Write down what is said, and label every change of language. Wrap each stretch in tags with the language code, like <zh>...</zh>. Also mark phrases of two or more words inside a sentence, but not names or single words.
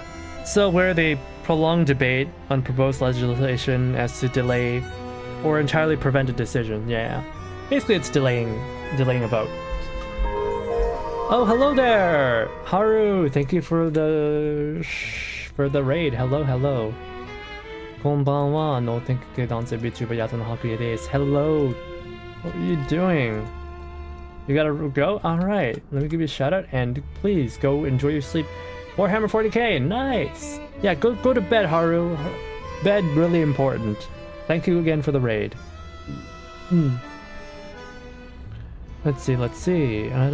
<en>So where they prolong debate on proposed legislation as to delay or entirely prevent a decision. Yeah. Basically it's delaying a vote. Oh, hello there! Haru, thank you for the raid. Hello, hello.</en> <ja>こんばんは の 天空 男性 Vtuber 夜刀 の 白夜 です.</ja> <en>Hello. What are you doing? You gotta go? Alright. Let me give you a shout out and please go enjoy your sleep. Warhammer 40k, nice! Yeah, go to bed, Haru. Bed, really important. Thank you again for the raid. Let's see.</en>